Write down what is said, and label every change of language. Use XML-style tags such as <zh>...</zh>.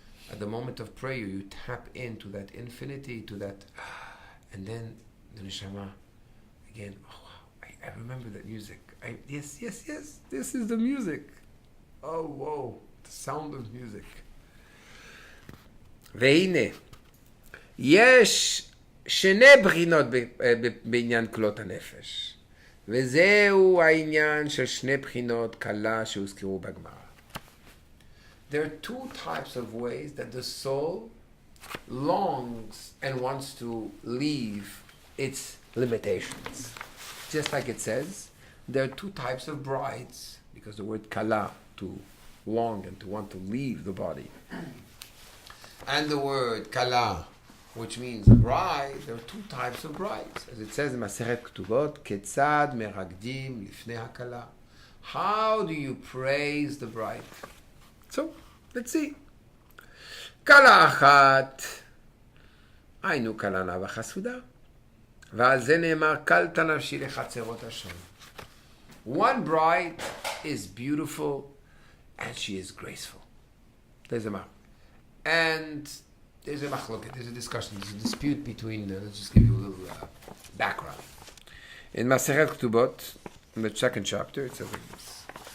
<en>At the moment of prayer, you tap into that infinity, to that, and then the neshama, again, oh wow, I remember that music. Yes, this is the music. Oh, whoa, the sound of music.</en> <he>והנה, יש שני בחינות בעניין כלות הנפש. וזהו העניין של שני בחינות קלה שהוזכרו בגמרא.</he> <en>There are two types of ways that the soul longs and wants to leave its limitations. Just like it says, there are two types of brides, because the word kala, to long and to want to leave the body. And the word kala, which means bride, there are two types of brides. As it says in Maseret Ketubot,</en> <he>ketzad meragdim lifnei hakala.</he> <en>How do you praise the bride? So, let's see.</en> <he>Kala achat, היינו כלה נאה וחסודה. ועל זה נאמר, קלת נפשי לחצרות השם.</he> <en>One bride is beautiful and she is graceful. There's a mark. And there's a machloket, there's a discussion, there's a dispute between, let's just give you a little background. In Maseret Ketubot, in the second chapter, it says like this.</en>